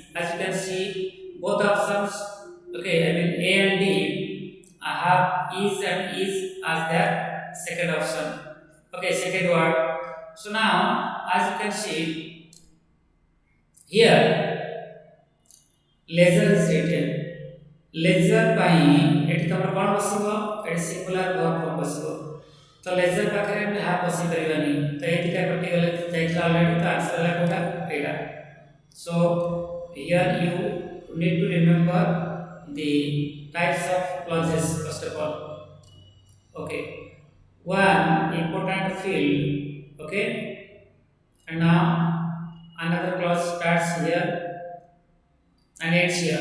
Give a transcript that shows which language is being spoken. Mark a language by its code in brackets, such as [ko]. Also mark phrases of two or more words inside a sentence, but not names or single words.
[en] As you can see, both options, okay, I mean A and D have is and is as their second option. Okay, second word. So now, as you can see, here leisure is written. [or] लेजर ପାଇଁ ଏଠି ତମର କ'ଣ ବସିବ ଏଠି [en] singular verb form [or] ବସିବ ତ ଲେଜର ପାଖରେ ଆମେ have ବସି ପାରିବାନି ତ ଏଇ ଦିଟା କଟି ଗଲେ ଯାଇଥିଲା ଅଲରେଡି ତ ଆନ୍ସର ହେଲା କୋଉଟା ଏଇଟା [en] so here you need to remember the types of clauses first of all okay one important field okay and now another clause starts here and ends here.